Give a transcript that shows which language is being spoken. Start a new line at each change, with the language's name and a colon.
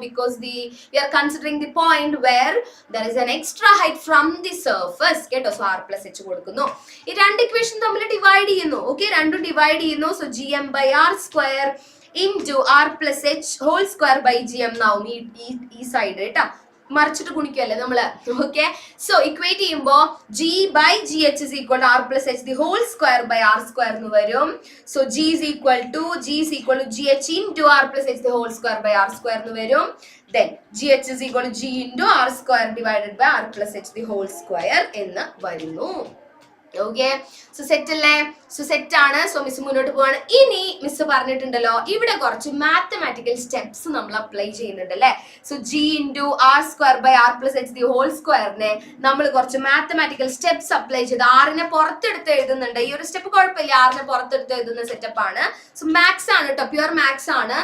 English: Because we are considering the point where there is an extra height from the surface കേട്ടോ.
Malayalam: So r+h കൊടുക്കുന്നു. ഈ രണ്ട് equation തമ്മിൽ divide ചെയ്യുന്നു. Okay, രണ്ടും ഡിവൈഡ് ചെയ്യുന്നു. So gm/r² into r+h² by gm നാവും ഈ സൈഡ് കേട്ടോ. മറിച്ചിട്ട് ഗുണിക്കുമല്ലേ നമ്മള്.
English: okay, so equate ചെയ്യുമ്പോ g by gh is equal to r plus h the whole square by r square
Malayalam: എന്ന് വരും.
English: so g is equal to gh into r plus h the whole square by r square
Malayalam: എന്ന് വരും.
English: Then gh is equal to g into r square divided by r plus h the whole square
Malayalam: എന്ന് വരുന്നു. Okay, so set അല്ലേ? So set ആണ്. So miss മുന്നോട്ട് പോവാണ്. ഇനി miss പറഞ്ഞിട്ടുണ്ടല്ലോ ഇവിടെ കുറച്ച് മാത്തമാറ്റിക്കൽ സ്റ്റെപ്സ് നമ്മൾ അപ്ലൈ ചെയ്യുന്നുണ്ട് അല്ലെ. So G into R square by R plus H the whole സ്ക്വയറിനെ നമ്മൾ കുറച്ച് മാത്തമാറ്റിക്കൽ സ്റ്റെപ്സ് അപ്ലൈ ചെയ്ത് ആറിനെ പുറത്തെടുത്ത് എഴുതുന്നുണ്ട്. ഈ ഒരു സ്റ്റെപ്പ് കുഴപ്പമില്ല, ആറിനെ പുറത്തെടുത്ത് എഴുതുന്ന സെറ്റപ്പ് ആണ്. സോ മാത്സ് ആണ് കേട്ടോ, പ്യുവർ മാത്സ് ആണ്.